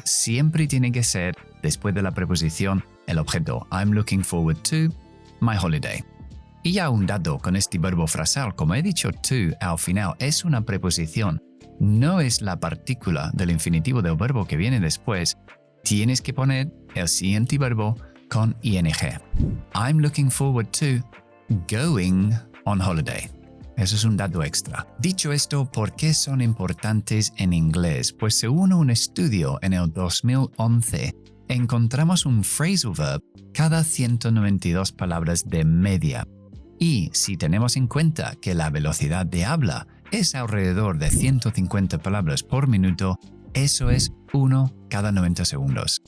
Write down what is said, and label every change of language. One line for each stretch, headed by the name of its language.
Spanish: Siempre tiene que ser, después de la preposición, el objeto
English: I'm looking forward to my holiday.
Spanish: Y ya un dato con este verbo frasal, como he dicho to al final, es una preposición. No es la partícula del infinitivo del verbo que viene después. Tienes que poner el siguiente verbo con ing.
English: I'm looking forward to going on holiday.
Spanish: Eso es un dato extra. Dicho esto, ¿por qué son importantes en inglés? Pues según un estudio en el 2011, encontramos un phrasal verb cada 192 palabras de media. Y si tenemos en cuenta que la velocidad de habla es alrededor de 150 palabras por minuto, eso es 1 cada 90 segundos.